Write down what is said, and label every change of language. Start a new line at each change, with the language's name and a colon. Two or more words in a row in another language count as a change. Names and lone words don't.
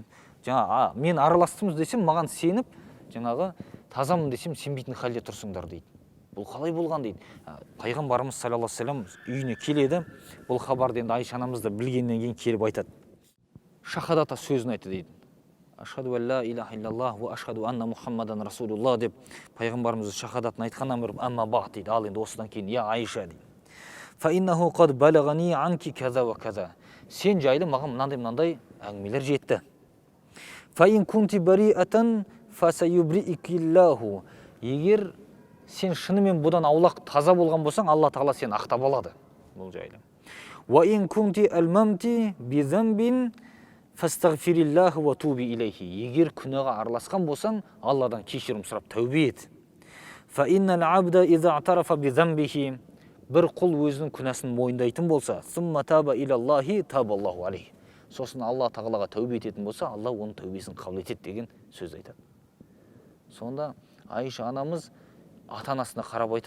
Kazakh: Мен араластым десем, маған сеніп, жаңағы тазамын десем, сенбейтін халде тұрсыңдар дейді. Бұл қалай болған дейді. Пайғамбарымыз
Arabic: صلى الله عليه وسلم
Kazakh: үйіне келеді. Бұл хабарды енді Айша анамыз да білгеннен кейін келіп айтады. Шахадата сөзін айтты дейді.
Arabic: أشهد أن لا إله إلا الله وأشهد أن محمدا رسول الله
Kazakh: деп пайғамбарымыз шахадатын айтқаннан бері
Arabic: أما بعد
Kazakh: дейді. Ал енді осыдан кейін я Айша дейді.
Arabic: فإنه قد بلغني عنك كذا وكذا.
Kazakh: Сен жайлы маған мынандай әңгімелер жетті.
Arabic: فإن كنت بريئة فسيبرئك الله.
Kazakh: Егер сен шынымен бұдан аулақ таза болған болсаң, Алла Тағала сен ақтап алады бұл жайлы.
Arabic: وإن كنت ألممت بذنب فاستغفري الله وتوبي إليه.
Kazakh: Егер күнәға араласқан болсаң, Алладан кешірім сұрап тәубе ет.
Arabic: فإن العبد إذا اعترف بذنبه.
Kazakh: Бір құл өзінің күнәсін мойындайтын болса,
Arabic: ثم تاب إلى الله تاب الله عليه.
Kazakh: Сосын Алла Тағалаға тәубе ететін болса, Алла оның тәубесін қабыл етеді деген сөз айтады. Сонда Айша анамыз ата-анасына қарап айтады.